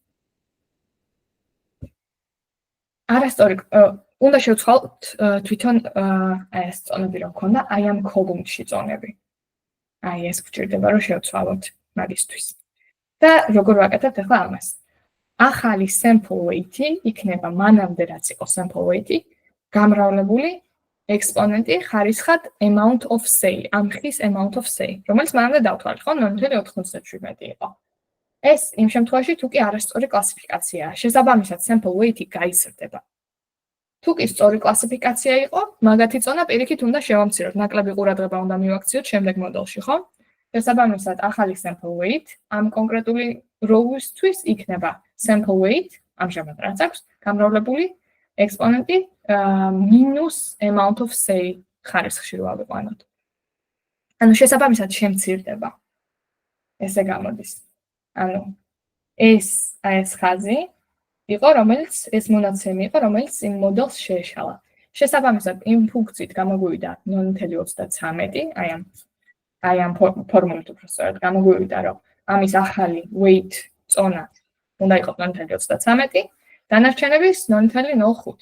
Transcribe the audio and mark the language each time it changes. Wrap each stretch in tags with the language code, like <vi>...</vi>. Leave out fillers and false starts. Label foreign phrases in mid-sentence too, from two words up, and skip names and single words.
<ka>არასწორი უნდა შევცვალოთ თვითონ ეს წონები რომ ქონდა, აი ამ კოლუმნში წონები. აი ეს გვჭირდება რომ შევცვალოთ მაგისთვის. და როგორ ვაკეთებთ ახლა ამას? ახალი</ka> <en>sample weight-</en> <ka>ი იქნება მანამდე რაც იყო</ka> <en>sample weight-</en> <ka>ი, გამრავლებული ექსპონენტი ხარისხად</ka> <en>amount of say,</en> <ka>ამ ხის</ka> <en>amount of say,</en> <ka>რომელიც მანამდე დავთვალეთ, ხო, 0.97 იყო. ეს იმ შემთხვევაში თუ კი არასწორი კლასიფიკაციაა, შესაბამისად</ka> <en>sample weight-</en> <ka>ი გაიზრდება. თუ კი სწორი კლასიფიკაცია იყო, მაგათი წონა პირიქით უნდა შევამციროთ, ნაკლები ყურადღება უნდა მივაქციოთ შემდეგ მოდელში, ხო? შესაბამისად, ახალი</ka> <en>sample weight</en> <ka>ამ კონკრეტული row-ისთვის იქნება</ka> <en>sample weight,</en> <ka>ამჟამად რაც აქვს, გამრავლებული ექსპონენტი</ka> <en>minus amount of say</en> <ka>ხარისხში რო ავიყვანოთ. ანუ შესაბამისად შემცირდება. ესე გამოდის. ანუ ეს ხაზი იყო, რომელიც ეს მონაცემი იყო, რომელიც იმ მოდელს შეეშალა. შესაბამისად, იმ ფუნქციით გამოგვივიდა 0.33, აი ამ ფორმულით უფრო სწორად გამოგვივიდა, რომ ამის ახალი weight წონა უნდა იყოს 0.33, დანარჩენების 0.05.</ka>